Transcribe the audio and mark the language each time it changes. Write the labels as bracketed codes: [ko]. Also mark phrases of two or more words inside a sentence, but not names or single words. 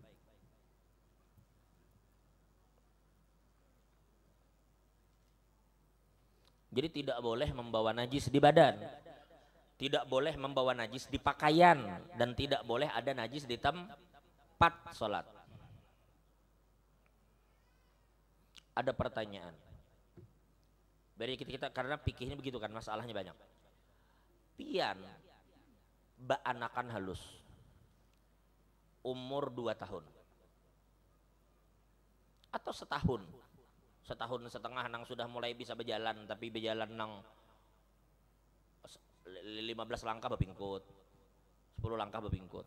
[id] Jadi tidak boleh membawa najis di badan, tidak boleh membawa najis di pakaian, dan tidak boleh ada najis di tempat sholat. Ada pertanyaan. Dari kita karena pikirnya begitu kan, masalahnya banyak. [bjn] Pian anakan halus, umur 2 tahun atau setahun setengah nang sudah mulai bisa berjalan, tapi berjalan nang 15 langkah bepingkut, 10 langkah bepingkut.